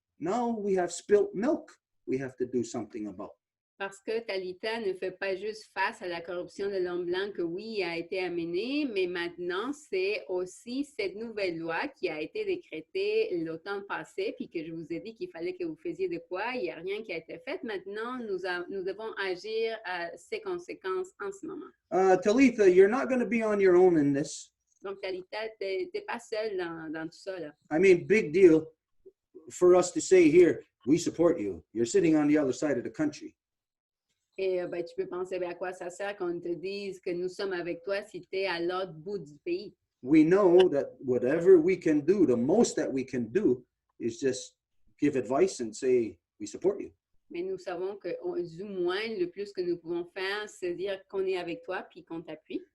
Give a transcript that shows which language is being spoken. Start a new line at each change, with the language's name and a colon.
English: Now we have spilt milk we have to do something about.
French: Parce que Talita ne fait pas juste face à la corruption de l'homme blanc que oui a été amenée, mais maintenant c'est aussi cette nouvelle loi qui a été décrétée l'automne passé, puis que je vous ai dit qu'il fallait que vous faisiez de quoi. Il n'y a rien qui a été fait. Maintenant, nous devons agir à ses conséquences en ce moment.
English: Talitha, you're not going to be on your own in this.
French: Donc, Talita, t'es pas seule dans tout ça, là.
English: I mean, big deal for us to say here, we support you. You're sitting on the other side of the country.
French: Et ben, tu peux penser à quoi ça sert qu'on te dise que nous sommes avec toi si tu es à l'autre bout du pays.
English: We know that whatever we can do, the most that we can do is just give advice and say, we support you.
French: Mais nous savons que, du moins, le plus que nous pouvons faire, c'est dire qu'on est avec toi puis qu'on t'appuie.